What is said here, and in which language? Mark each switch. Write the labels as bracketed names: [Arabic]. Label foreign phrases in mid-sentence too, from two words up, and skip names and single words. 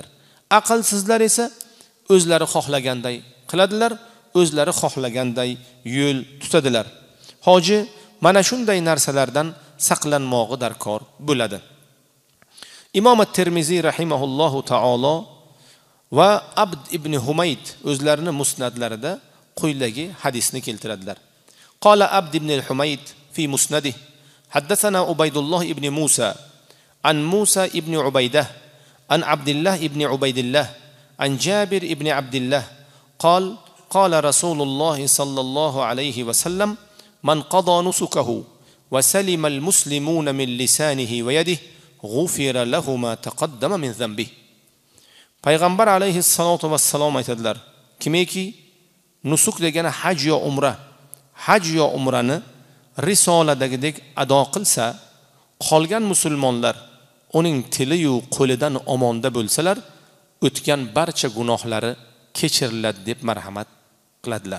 [Uzbek] Aqlsizlar esa o'zlari xohlaganday qiladilar, o'zlari xohlaganday yo'l tutadilar. Hoji mana shunday narsalardan saqlanmog'i darkor bo'ladi. Imom at-Tirmiziy rahimahullohu taolo va Abd ibn Humayd o'zlarining musnadlarida quyidagi hadisni keltiradilar. [Arabic] قال عبد بن حميد في مسنده حدثنا عبيد الله بن موسى عن موسى بن عبيدة عن عبد الله بن عبيد الله عن جابر بن عبد الله قال قال رسول الله صلى الله عليه وسلم من قضى نسكه وسلم المسلمون من لسانه ويده غفر له ما تقدم من ذنبه. [Uzbek] Payg'ambar alayhissalatu vassalom aytadilar, kimiki nusuk degani haj yo umra, haj yo umrani risoladagidek ado qilsa, qolgan musulmonlar uning tili yu qo'lidan omonda bo'lsalar, o'tgan barcha gunohlari kechiriladi deb marhamat qiladilar.